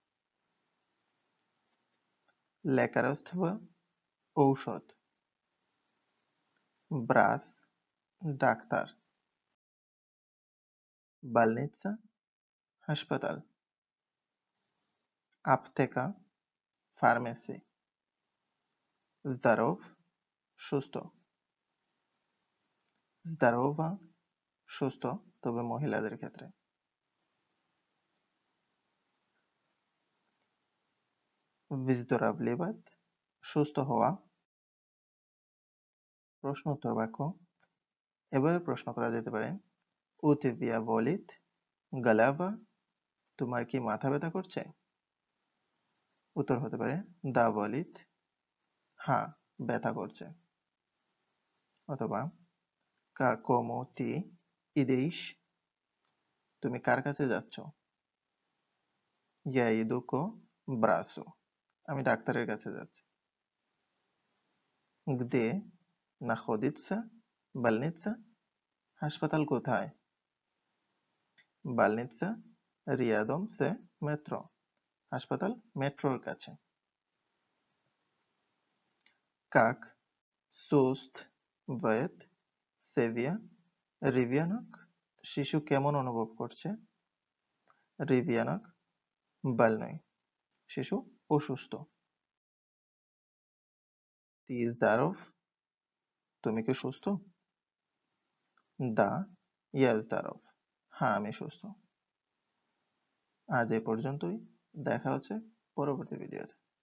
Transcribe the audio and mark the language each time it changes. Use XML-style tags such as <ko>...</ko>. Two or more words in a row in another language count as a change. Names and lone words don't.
<bn>লেকারস্থ ঔষধ, ব্রাস ডাক্তার, বালনিচ্ছা হাসপাতাল, আপথেকা ফার্মেসি, здоров সুস্থ, здорова সুস্থ তবে মহিলাদের ক্ষেত্রে। выздоравливать সুস্থ হওয়া। প্রশ্ন উত্তর বাক্য: এভাবে প্রশ্ন করা যেতে পারে,</bn> <ru>у тебя болит голова?</ru> <bn>তোমার কি মাথা ব্যথা করছে? উত্তর হতে পারে</bn> <ru>да болит,</ru> <bn>হ্যাঁ ব্যথা করছে।</bn> <ru>অথবা какому ты идешь?</ru> <bn>তুমি কার কাছে যাচ্ছ?</bn> <ru>я иду к врачу,</ru> <bn>আমি ডাক্তারের কাছে যাচ্ছি।</bn> <ru>где находится больница?</ru> <bn>হাসপাতাল কোথায়?</bn> <ru>больница рядом с метро,</ru> <bn>হাসপাতাল মেট্রোর কাছে।</bn> <ru>как чувствует себя ребенок?</ru> <bn>শিশু কেমন অনুভব করছে?</bn> <ru>ребенок больной,</ru> <bn>শিশু অসুস্থ।</bn> <ru>ты здоров?</ru> <bn>তুমি কি সুস্থ?</bn> <ru>да я здоров,</ru> <bn>হ্যাঁ আমি সুস্থ। আজ এ পর্যন্তই, দেখা হচ্ছে পরবর্তী ভিডিওতে।</bn>